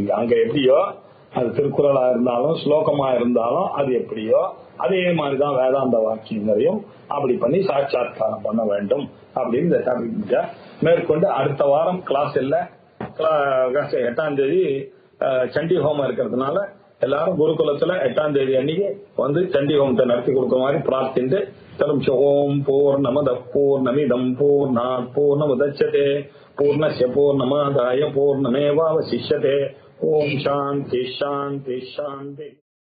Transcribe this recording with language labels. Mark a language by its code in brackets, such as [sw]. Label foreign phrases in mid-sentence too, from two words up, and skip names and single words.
[ta] அங்க எப்படியோ அது திருக்குறளா இருந்தாலும் ஸ்லோகமா இருந்தாலும் அது எப்படியோ அதே மாதிரிதான் வேதாந்த வாக்கியங்களையும் அப்படி பண்ணி சாட்சாத்காரம் பண்ண வேண்டும் அப்படின்னு இந்த டாபிக். மேற்கொண்டு அடுத்த வாரம் கிளாஸ் இல்ல, 8ஆம் தேதி சண்டி ஹோமம் இருக்கிறதுனால எல்லாரும் குருகுலத்துல 8ஆம் தேதி அன்னைக்கு சண்டி ஹோமத்தை நடத்தி கொடுக்குற மாதிரி பிரார்த்திட்டு தரும். [sa] ॐ पूर्णमद पूर्णमिदं पूर्णात् पूर्णमुदच्यते पूर्णस्य पूर्णमादाय पूर्णमेवावशिष्यते. ॐ शान्ति शान्ति शान्ति.